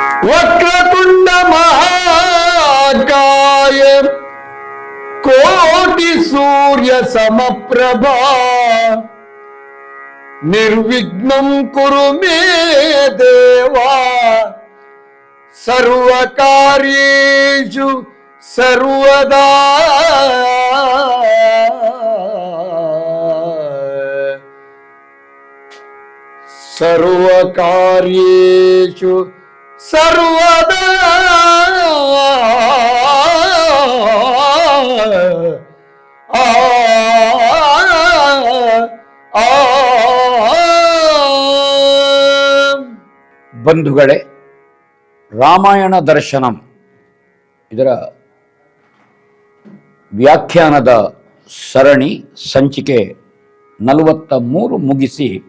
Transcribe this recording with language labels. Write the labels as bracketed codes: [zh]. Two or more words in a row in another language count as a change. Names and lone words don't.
[sa] ವಕ್ರತುಂಡ ಮಹಾಕಾಯ ಕೋಟಿ ಸೂರ್ಯ ಸಮಪ್ರಭಾ ನಿರ್ವಿಘ್ನಂ ಕುರು ಮೇ ದೇವಾ ಸರ್ವಕಾರ್ಯೇಷು ಸರ್ವದಾ. ಸರ್ವಕಾರ್ಯೇಷು ಸರ್ವದಾ. [kn] ಬಂಧುಗಳೇ, ರಾಮಾಯಣ ದರ್ಶನಂ ಇದರ ವ್ಯಾಖ್ಯಾನದ ಸರಣಿ ಸಂಚಿಕೆ 43 ಮುಗಿಸಿ